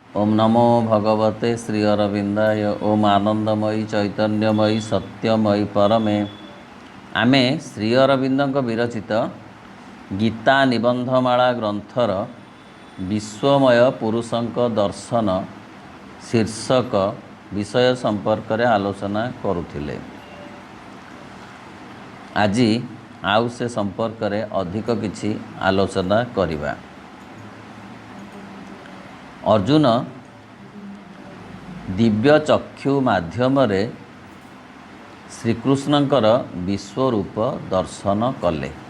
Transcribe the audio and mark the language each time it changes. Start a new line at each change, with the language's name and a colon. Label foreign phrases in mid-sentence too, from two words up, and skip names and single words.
Sanskrit: नमो भगवते श्री अरविंदाय। ओम आनंदमयी चैतन्यमयी सत्यमयी परमे।
Odia: ଆମେ ଶ୍ରୀ ଅରବିନ୍ଦ ବିରଚିତ ଗୀତା ନିବନ୍ଧମାଳା ଗ୍ରନ୍ଥର ବିଶ୍ୱମୟ ପୁରୁଷଙ୍କ ଦର୍ଶନ ଶୀର୍ଷକ ବିଷୟ ସମ୍ପର୍କ ରେ ଆଲୋଚନା କରୁଥିଲେ। ଆଜି ଆଉ ସେ ସମ୍ପର୍କ ରେ ଅଧିକ କିଛି ଆଲୋଚନା କରିବା। ଅର୍ଜୁନ ଦିବ୍ୟ ଚକ୍ଷୁ ମାଧ୍ୟମ ରେ ଶ୍ରୀକୃଷ୍ଣଙ୍କର ବିଶ୍ୱରୂପ ଦର୍ଶନ କଲେ।